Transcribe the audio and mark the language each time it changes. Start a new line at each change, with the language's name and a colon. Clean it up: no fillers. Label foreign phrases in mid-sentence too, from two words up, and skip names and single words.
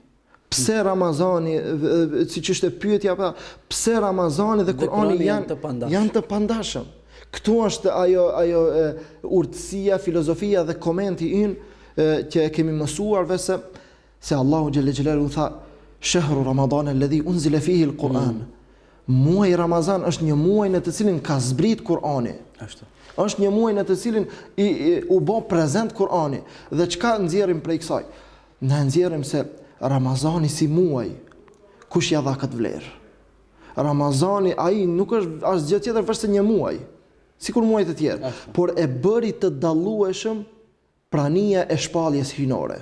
Albanian: Pse Ramazani, siç është pyetja, pse Ramazani dhe Kurani janë të pandashëm? Këtu është ajo urtësia, filozofia dhe komenti ynë që e kemi mësuar se Allahu
Arabic: جل جلاله
Albanian: tha
Arabic: شهر رمضان الذي أنزل فيه القرآن.
Albanian: Muaji Ramazan është një muaj në të cilin ka zbrit Kurani. Është një muaj në të cilin u bë prezent Kurani. Dhe çka nxjerrim prej kësaj? Ne nxjerrim se Ramazani si muaj, kush ja dha këtë vlerë? Ramazani ai nuk është asgjë tjetër veç se një muaj, sikur muajt e tjerë, por e bëri të dallueshëm prania e shpalljes hyjnore.